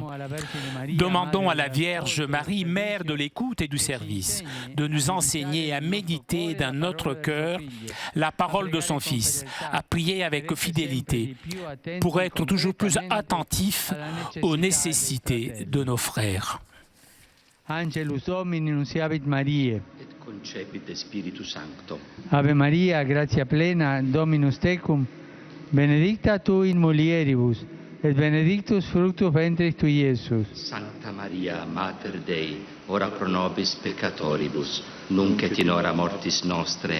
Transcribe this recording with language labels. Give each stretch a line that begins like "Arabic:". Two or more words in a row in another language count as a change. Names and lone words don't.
French: Demandons à la Vierge Marie, Mère de l'écoute et du service, de nous enseigner à méditer dans notre cœur la parole de son Fils, à prier avec fidélité, pour être toujours plus attentifs aux nécessités de nos frères.
Latin: Angelus Domini nunciavit Mariae. Concepit Spiritus Sancto. Ave Maria, gratia plena, Dominus tecum, benedicta tu in mulieribus, et benedictus fructus ventris tui, Iesus. Sancta Maria, Mater Dei, ora pro nobis peccatoribus, nunc et in hora mortis nostre.